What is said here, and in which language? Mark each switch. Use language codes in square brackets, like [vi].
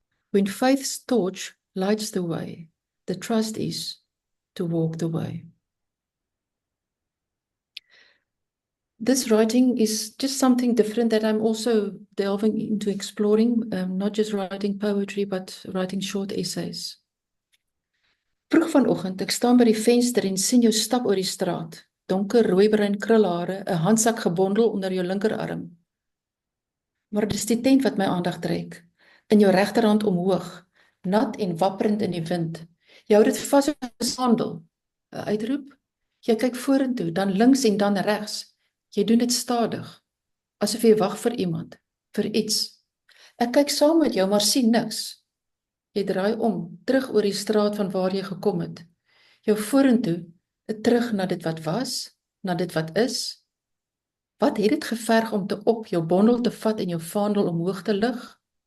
[en] When faith's torch lights the way, the trust is to walk the way. This writing is just something different that I'm also delving into exploring, not just writing poetry, but writing short essays. [af] Vroeg vanoggend, ek staan by die venster en sien jou stap oor die straat. Donker, rooibruin krulhare, 'n handsak gebondel onder jou linkerarm. Maar dis die tent wat my aandag trek. In jou regterhand omhoog, nat en wapperend in die wind. Jy hou dit vas soos 'n sandel. 'n Uitroep. Jy kyk vorentoe, dan links en dan regs. Jy doen dit stadig, asof jy wag vir iemand, vir iets. Ek kyk saam met jou, maar sien niks. Jy draai om, terug oor die straat van waar jy gekom het. Jou vorentoe, terug na dit wat was, na dit wat is. Wat het dit geverg om te op jou bondel te vat en jou vaandel omhoog te lig?